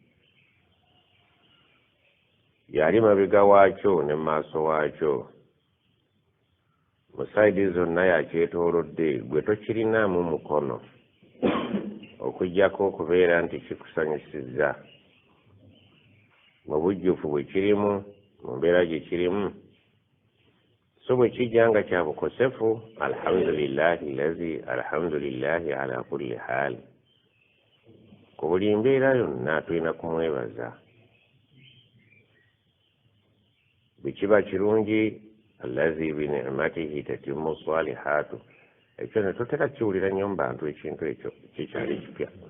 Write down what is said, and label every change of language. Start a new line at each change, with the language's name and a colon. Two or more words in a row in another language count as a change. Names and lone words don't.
Ganda: yali mabega waakyo ne maaso waakyo, mu sayidi zonna yakyetoolodde, gwe tokirinaamu mukono okuggyako okubeera nti kikusanyusizza. Mu bujjufu bwe kirimu, mu mbeera gye kirimu, so bwe kijja nga kya bukosefu,
Arabic: alhamdulillahi allazi alhamdulillahi ala kulli hal.
Ganda: Ku buli mbeera yonna tulina kumwebaza. Bwe kiba kirungi,
Arabic: allazi bini'matihi tatimmu salihatu,
Ganda: ekyo ne totera kiwulira nnyo mu bantu ekintu ekyo kikyali kipya.